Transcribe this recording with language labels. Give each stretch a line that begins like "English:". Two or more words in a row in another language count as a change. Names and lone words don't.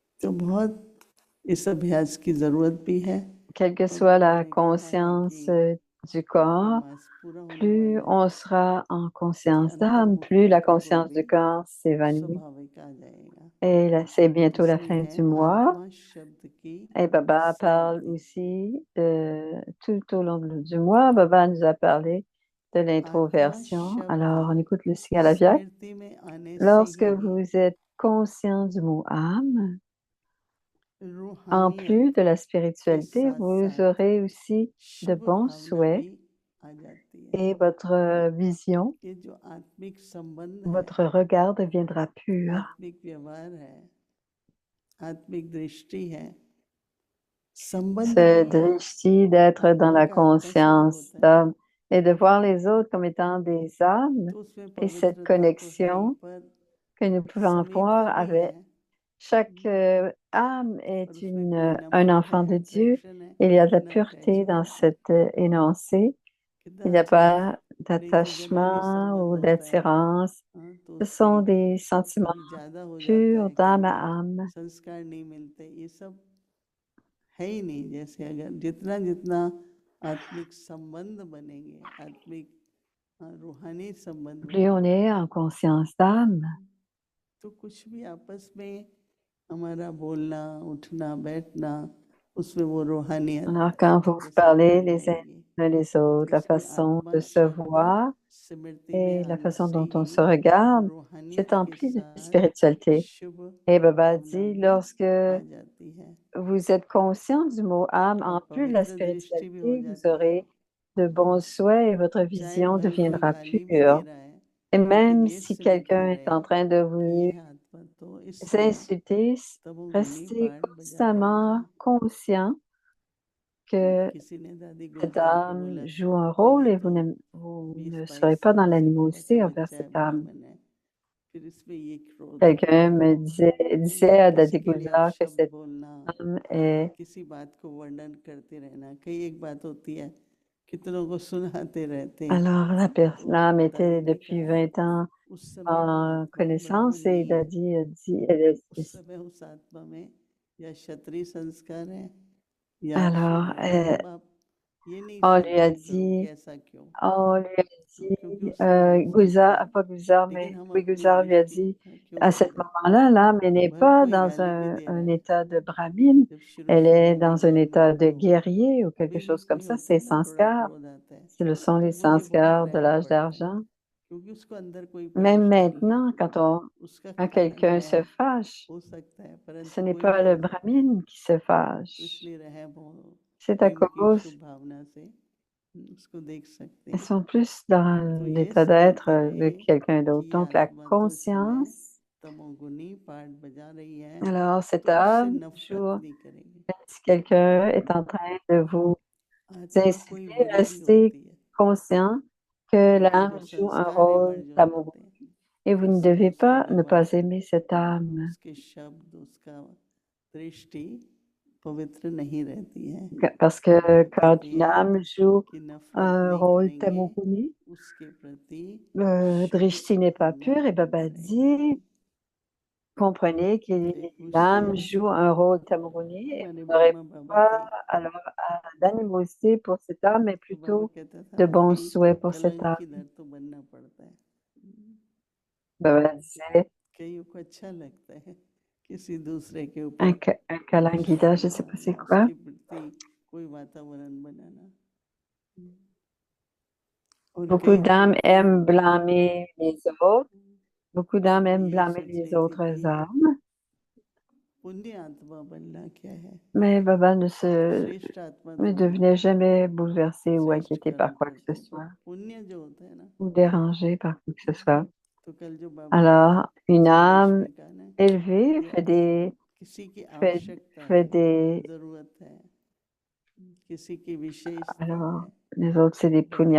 French: Quelle que soit la conscience du corps,
Hindi: मास पूरा होने
French: plus
Hindi: वाला है
French: on sera en
Hindi: कि
French: conscience d'âme, plus la
Hindi: अंतर्मुखता को
French: conscience
Hindi: भी
French: du corps s'évanouit.
Hindi: स्वाभाविक आ जाएगा।
French: Et là, c'est bientôt la fin
Hindi: इसलिए
French: du mois.
Hindi: आत्मा शब्द की
French: Et Baba parle
Hindi: समाप्ति।
French: aussi tout au long du mois. Baba nous a parlé de
Hindi: आत्मा
French: l'introversion.
Hindi: शब्द
French: Alors, on écoute le Sigalaviac.
Hindi: स्मृति में आने से
French: Lorsque
Hindi: ही
French: vous êtes conscient du mot âme, en plus
Hindi: रूहानियत
French: de la
Hindi: के
French: spiritualité,
Hindi: साथ
French: vous
Hindi: साथ
French: aurez aussi de
Hindi: शुभ
French: bons
Hindi: भावना
French: souhaits
Hindi: भी आ जाती है।
French: et votre vision,
Hindi: ये जो आत्मिक संबंध है,
French: votre regard deviendra pur.
Hindi: आत्मिक व्यवहार है, आत्मिक दृष्टि है, संबंध
French: Ce
Hindi: नहीं है।
French: drishti d'être dans
Hindi: आत्मा
French: la
Hindi: का आत्मा स्वरूप
French: conscience
Hindi: होता है,
French: d'âme et de voir les autres comme étant des âmes
Hindi: तो उसमें
French: et cette
Hindi: पवित्रता तो है ही,
French: connexion
Hindi: पर
French: que nous pouvons
Hindi: समीपता
French: voir
Hindi: भी है
French: avec chaque âme
Hindi: और
French: est
Hindi: उसमें कोई
French: un
Hindi: नफरत
French: enfant
Hindi: है,
French: de Dieu.
Hindi: अट्रैक्शन है,
French: Il y a de la
Hindi: न
French: pureté dans
Hindi: अटैचमेंट है।
French: cet énoncé.
Hindi: कितना
French: Il n'y a
Hindi: अच्छा है,
French: pas
Hindi: नहीं तो जन्मों
French: d'attachement
Hindi: संबंध
French: ou
Hindi: होता है,
French: d'attirance.
Hindi: हाँ, तो
French: Ce
Hindi: उससे
French: sont des sentiments
Hindi: कभी ज्यादा हो जाता
French: purs
Hindi: है,
French: d'âme
Hindi: कभी
French: à âme.
Hindi: संस्कार नहीं मिलते, ये सब है ही नहीं। जैसे अगर जितना जितना आत्मिक संबंध बनेंगे, आत्मिक रूहानी संबंध
French: Plus on
Hindi: बनेंगे,
French: est en conscience d'âme,
Hindi: तो कुछ भी आपस में हमारा बोलना, उठना, बैठना, उसमें वो रूहानियत
French: alors quand vous vous
Hindi: जैसे कि
French: parlez
Hindi: आ
French: les uns
Hindi: जाएगी।
French: les autres, la
Hindi: इसलिए
French: façon de
Hindi: आत्मा
French: se
Hindi: शब्द
French: voir
Hindi: स्मृति में
French: et la
Hindi: आने
French: façon
Hindi: से
French: dont on
Hindi: ही
French: se regarde, c'est
Hindi: रूहानियत के
French: empli de
Hindi: साथ
French: spiritualité.
Hindi: शुभ
French: Et Baba
Hindi: भावना
French: dit,
Hindi: भी
French: lorsque
Hindi: आ जाती है
French: vous êtes conscient du mot âme,
Hindi: और
French: en plus de la
Hindi: पवित्र दृष्टि भी हो
French: spiritualité, vous
Hindi: जाती है।
French: aurez de bons souhaits et votre
Hindi: चाहे
French: vision
Hindi: भले कोई
French: deviendra
Hindi: गाली भी दे
French: pure.
Hindi: रहा है,
French: Et
Hindi: लेकिन
French: même
Hindi: ये
French: si
Hindi: स्मृति
French: quelqu'un est
Hindi: रहे
French: en train de
Hindi: कि ये
French: vous
Hindi: है आत्मा, तो इससे
French: insulter,
Hindi: तमोगुणी
French: restez
Hindi: पाठ बजा
French: constamment
Hindi: रहेगा।
French: conscient que
Hindi: किसी ने दादी
French: cette
Hindi: गुलजार को
French: âme
Hindi: बोला था
French: joue un
Hindi: भाई
French: rôle
Hindi: ये
French: et
Hindi: तो
French: vous ne serez
Hindi: 20-22
French: pas dans
Hindi: साल से बाबा का
French: l'animosité envers
Hindi: बच्चा है,
French: cette âme.
Hindi: ब्राह्मण है, फिर इसमें ये क्रोध क्यों
French: Quelqu'un
Hindi: है?
French: me disait à
Hindi: किसी
French: Dadi
Hindi: के लिए आप
French: Gulzar que
Hindi: शब्द
French: cette
Hindi: बोलना,
French: âme est...
Hindi: किसी बात को वर्णन करते रहना, कई एक बात होती है कितनों को सुनाते रहते हैं।
French: Alors,
Hindi: तो
French: l'âme
Hindi: दादी
French: était
Hindi: ने
French: depuis
Hindi: कहा
French: 20 ans
Hindi: उस समय वो
French: en
Hindi: आत्मा
French: connaissance
Hindi: ब्राह्मण
French: et
Hindi: नहीं है,
French: Dadi a dit...
Hindi: उस समय उस आत्मा में या क्षत्रिय संस्कार है या शुभ
French: alors,
Hindi: है। मतलब आप ये नहीं
French: on lui a
Hindi: समझ करो कि
French: dit,
Hindi: ऐसा क्यों,
French: on lui a dit,
Hindi: क्योंकि उसमें वो फर्क है।
French: Pas Gulzar,
Hindi: लेकिन
French: mais
Hindi: हम
French: oui,
Hindi: अपनी
French: Gulzar lui a
Hindi: दृष्टि
French: dit,
Hindi: क्यों
French: à ce
Hindi: बोले,
French: moment-là, l'âme elle n'est
Hindi: भले
French: pas
Hindi: कोई
French: dans
Hindi: गाली भी दे रहा
French: un
Hindi: है,
French: état de brahmine,
Hindi: जब शुरू
French: elle
Hindi: शुरू
French: est
Hindi: में
French: dans un
Hindi: ज्ञान
French: état de
Hindi: प्राप्त होगा,
French: guerrier ou quelque
Hindi: अभी भी
French: chose comme
Hindi: कोई
French: ça,
Hindi: होता
French: c'est
Hindi: है ना, थोड़ा
French: sanskar.
Hindi: क्रोध आता है,
French: Ce sont
Hindi: तो
French: les
Hindi: मुझे बहुत
French: sanskars de
Hindi: रहम
French: l'âge
Hindi: पड़ता है,
French: d'argent.
Hindi: क्योंकि उसको अंदर कोई
French: Même
Hindi: परेशानी है,
French: maintenant,
Hindi: उसका
French: quand
Hindi: कारण
French: quelqu'un
Hindi: मैं
French: se fâche,
Hindi: हो सकता है,
French: ce
Hindi: परंतु
French: n'est
Hindi: कोई
French: pas
Hindi: नहीं
French: le
Hindi: हो सकता।
French: brahmine qui se
Hindi: तो
French: fâche,
Hindi: इसलिए रहम हो,
French: c'est à
Hindi: प्रेम की
French: cause,
Hindi: शुभ भावना से उसको देख सकते
French: elles
Hindi: हैं।
French: sont plus dans
Hindi: तो ये
French: l'état d'être
Hindi: स्मृति
French: de
Hindi: रहे
French: quelqu'un
Hindi: कि
French: d'autre.
Hindi: ये
French: Donc, la
Hindi: आत्मा तो इस समय
French: conscience,
Hindi: तमोगुनी पाठ बजा रही है,
French: alors cette
Hindi: तो उससे
French: âme
Hindi: नफरत
French: joue,
Hindi: नहीं करेंगे।
French: si quelqu'un est en train de vous
Hindi: आत्मा कोई
French: insulter,
Hindi: बुरी नहीं
French: restez
Hindi: होती है,
French: conscient que
Hindi: लेकिन जो
French: l'âme joue un
Hindi: संस्कार
French: rôle
Hindi: इमर्ज हो
French: d'amour.
Hindi: जाते हैं,
French: Et vous ne
Hindi: उसका
French: devez
Hindi: उसका
French: pas ne pas
Hindi: व्यवहार,
French: aimer cette âme.
Hindi: उसके शब्द, उसका दृष्टि पवित्र नहीं रहती है।
French: Parce que quand une
Hindi: इसलिए
French: âme joue
Hindi: कि नफरत
French: un
Hindi: नहीं
French: rôle
Hindi: करेंगे,
French: tamoguni,
Hindi: उसके प्रति
French: le
Hindi: शुभ
French: drishti n'est pas
Hindi: भावना
French: pur et Baba
Hindi: करेंगे।
French: dit, comprenez que
Hindi: तो एक पूछती है
French: l'âme
Hindi: ना,
French: joue un rôle tamoguni et
Hindi: हमारे
French: vous n'aurez
Hindi: ब्रह्मा बाबा
French: pas
Hindi: थे,
French: alors d'animosité pour cette âme, mais
Hindi: तो बाबा
French: plutôt
Hindi: कहता था
French: de
Hindi: ना
French: bons
Hindi: कि
French: souhaits pour cette âme.
Hindi: कलंकीधर तो बनना पड़ता है।
French: Baba disait,
Hindi: कईयों को अच्छा लगता है किसी दूसरे के
French: un,
Hindi: ऊपर
French: un kalangida, je ne sais pas c'est quoi.
Hindi: उसके प्रति कोई वातावरण बनाना, और
French: Beaucoup
Hindi: कई तो
French: d'âmes aiment blâmer les autres. Beaucoup d'âmes
Hindi: वो
French: aiment
Hindi: यही
French: blâmer
Hindi: सोच
French: les
Hindi: रही थी
French: autres
Hindi: कि
French: âmes.
Hindi: पुण्य आत्मा बनना क्या है,
French: Mais Baba
Hindi: श्रेष्ठ आत्मा
French: ne
Hindi: तो बनना
French: devenait
Hindi: है,
French: jamais bouleversé ou
Hindi: श्रेष्ठ
French: inquiété
Hindi: कर्म
French: par quoi que ce
Hindi: करते हैं। तो
French: soit,
Hindi: पुण्य जो होता है ना,
French: ou dérangé par quoi que ce soit.
Hindi: तो कल जो बाबा ने
French: Alors, une
Hindi: संदेश
French: âme
Hindi: में कहा ना
French: élevée
Hindi: कि
French: fait
Hindi: अगर
French: des,
Hindi: किसी की
French: fait,
Hindi: आवश्यकता
French: fait
Hindi: है,
French: des,
Hindi: जरूरत है, किसी की विशेषता
French: alors,
Hindi: है,
French: les autres, c'est des
Hindi: बड़े